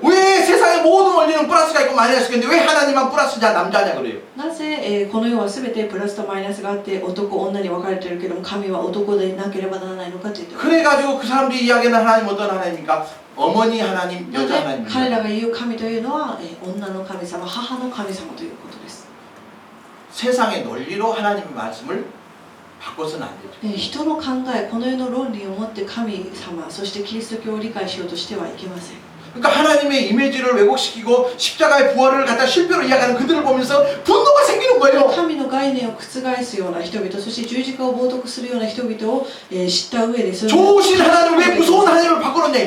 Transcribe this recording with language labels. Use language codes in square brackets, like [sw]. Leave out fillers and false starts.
[ko] 왜 세상의 모든 원리는 플러스가 있고 마이너스가 있는데 왜 하나님만 플러스냐 남자냐 그래요. [ja] なぜ、この世は全てプラスとマイナスがあって男女に分かれているけども神は男でなければならないのかというと、 [ko] 그래가지고 그 사람들이 이야기하는 하나님 어떤 하나님입니까? 어머니 하나님, [ja] なの [ko] 여자 하나님입니다. [ja] 彼らが言う神というのは、女の神様、母の神様ということです。 [ko] 세상의 논리로 하나님의 말씀을 바꿔서는 안 되죠. [ja] 人の考え、この世の論理を持って神様、そしてキリスト教を理解しようとしてはいけません。 [ko] 그러니까 하나님의 이미지를 왜곡시키고 십자가의 부활을 갖다 실패로 이야기하는 그들을 보면서 분노가 생기는 거예요. [ja] 神の概念を覆すような人々、そして十字架を冒涜するような人々を、知った上で、 [ko] 좋으신 하나님 왜 무서운 하나님을 바꾸느냐 이